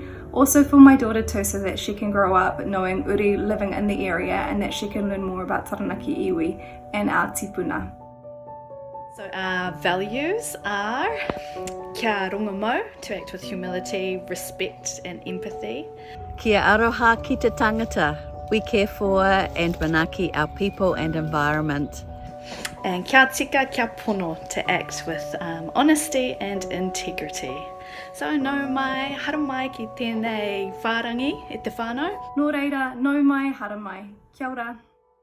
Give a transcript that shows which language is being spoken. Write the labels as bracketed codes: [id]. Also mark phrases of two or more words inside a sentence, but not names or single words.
[en] Also for my daughter too, so that she can grow up knowing uri living in the area and that she can learn more about Taranaki Iwi and our tipuna. So our values are [mi] kia rongomo, [en] to act with humility, respect and empathy. [mi] Kia aroha ki te tangata. [en] We care for and manaki our people and environment. [mi] And kia tika kia pono, [en] to act with honesty and integrity. [mi] So nau mai haramai ki tēnei whārangi e te whānau. Nō reira, nau mai haramai. Kia ora.